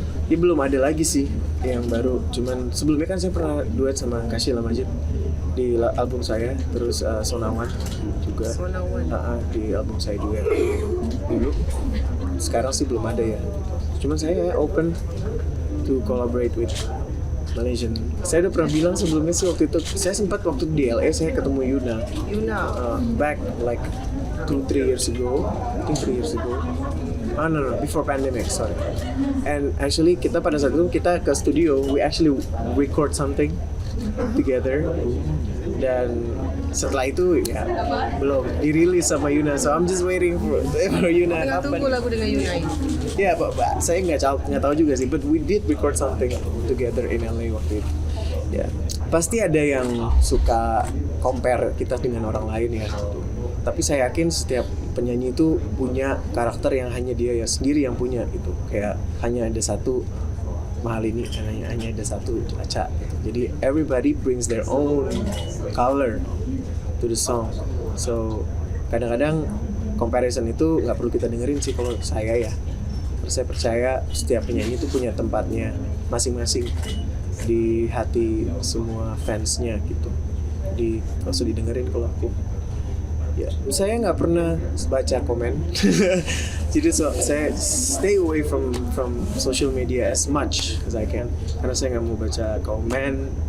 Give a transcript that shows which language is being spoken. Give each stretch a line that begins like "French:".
Indonesian: Ini belum ada lagi sih yang baru, cuman sebelumnya kan saya pernah duet sama Kasyila Majid di album saya, terus Sonawan juga di album saya juga dulu. Sekarang sih belum ada ya, cuman saya
English: open to collaborate with Malaysian.
Indonesian: Saya udah pernah bilang sebelumnya sih, waktu itu saya sempat waktu di LA saya ketemu Yuna.
English: Back like 2-3 years ago, I think 3 years ago. No, before pandemic, sorry. And actually
Indonesian: kita pada saat itu kita ke studio,
English: we actually record something together.
Indonesian: Dan setelah itu ya belum dirilis sama Yuna,
English: so I'm just waiting for Yuna.
Indonesian: Tinggal tunggu lagu dengan Yuna ini. Ya, saya nggak tahu juga sih,
English: but we did record something together in LA
Indonesian: waktu itu. Ya, pasti ada yang suka compare kita dengan orang lain ya. Tapi saya yakin setiap penyanyi itu punya karakter yang hanya dia ya sendiri yang punya gitu. Kayak hanya ada satu mahal ini, hanya ada satu Aca gitu.
English: Jadi everybody brings their own color to the song.
Indonesian: So kadang-kadang comparison itu nggak perlu kita dengerin sih kalau saya ya. Saya percaya setiap penyanyi itu punya tempatnya masing-masing di hati semua fansnya gitu. Jadi nggak usah didengerin kalau aku. Ya, saya nggak pernah baca komen. Jadi saya
English: stay away from social media as much as I can
Indonesian: karena saya nggak mau baca komen.